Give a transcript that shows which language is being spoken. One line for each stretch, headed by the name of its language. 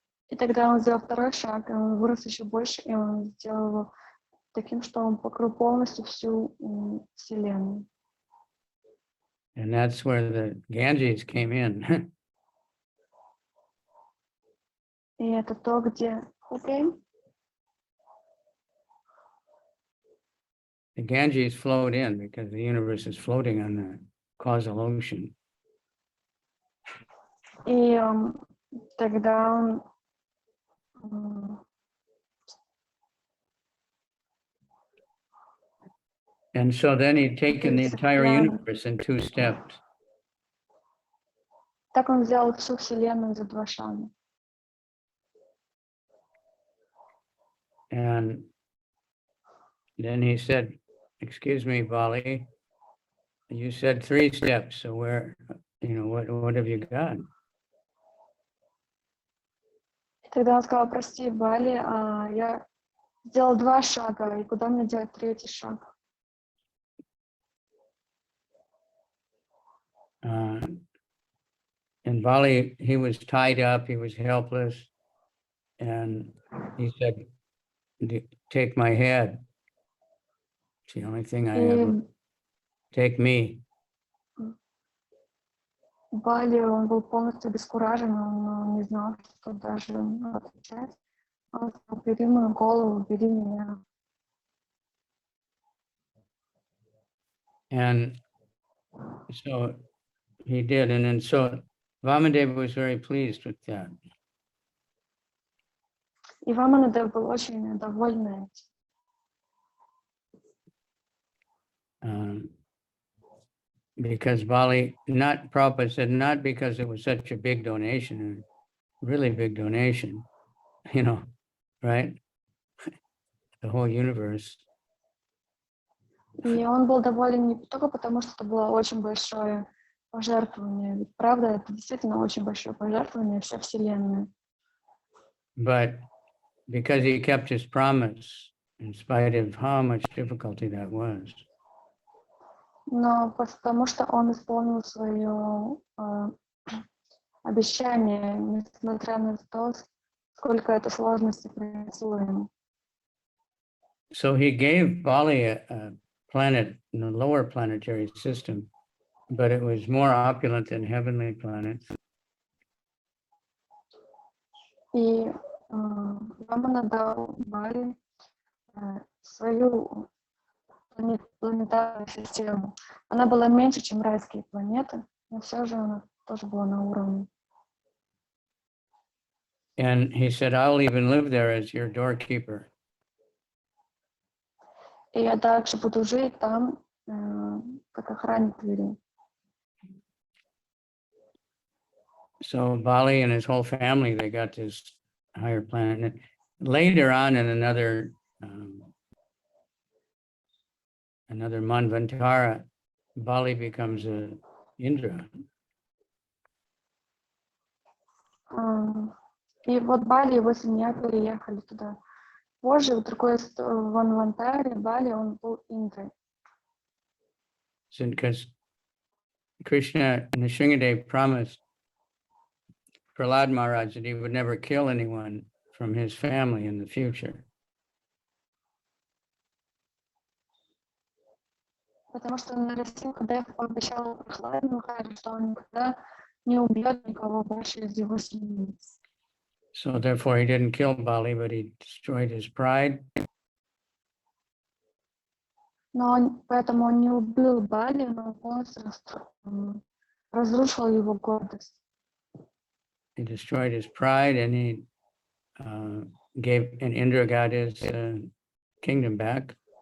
Russian: И тогда он сделал второй шаг, и он вырос еще больше, и он сделал его таким, что он покрыл полностью всю Вселенную.
English: And that's where the Ganges came in.
Russian: И это то, где
English: The Ganges flowed in because the universe is floating on the causal ocean.
Russian: И тогда он
English: And so then he'd taken the entire universe in 2 steps.
Russian: так он взял всю Вселенную за 2 шага.
English: And then he said, excuse me, Bali, you said 3 steps. So where, you know, what have you got?
Russian: И тогда он сказал, прости, Бали, я сделал 2 шага, и куда мне делать 3-й шаг?
English: In Bali, he was tied up, he was helpless, and he said, take my head. It's the only thing I have. Take me.
Russian: Бали, он был полностью обескуражен, он не знал, что даже отвечать. Он сказал, бери мою голову, бери меня.
English: And so he did. And then so Vamanadeva was very pleased with that.
Russian: И Ваманадев был очень доволен этим.
English: Because Bali, Prabhupada said, not because it was such a big donation, a really big donation, you know, right? The whole universe.
Russian: И он был доволен не только потому, что это было очень большое пожертвование. Ведь правда, это действительно очень большое пожертвование, вся Вселенная.
English: But because he kept his promise, in spite of how much difficulty that was.
Russian: Но потому что он исполнил свое обещание, несмотря на то, сколько это сложности принесло ему.
English: So he gave Bali a planet in the lower planetary system, but it was more opulent than heavenly planets.
Russian: И Вамана дал Бали свою планетарную систему. Она была меньше, чем райские планеты, но все же она тоже была на уровне.
English: And he said, I'll even live there as your doorkeeper.
Russian: И я также буду жить там, как охранник двери.
English: So Bali and his whole family, they got this higher planet. And later on in another Manvantara, Bali becomes a Indra.
Russian: И вот Бали и его семья переехали туда. Позже, в другой Ванвантаре, Бали, он был Индрой.
English: Because Krishna and Nrsimhadev promised Prahlad Maharaj that he would never kill anyone from his family in the future.
Russian: Потому что Нрисимхадев пообещал Прахладе Махараджу, что он никогда не убьет никого больше из его семьи.
English: So therefore he didn't kill Bali, but he destroyed his pride.
Russian: Но поэтому он не убил Бали, но он полностью разрушил его гордость.
English: He destroyed his pride, and he and Indra got his kingdom back.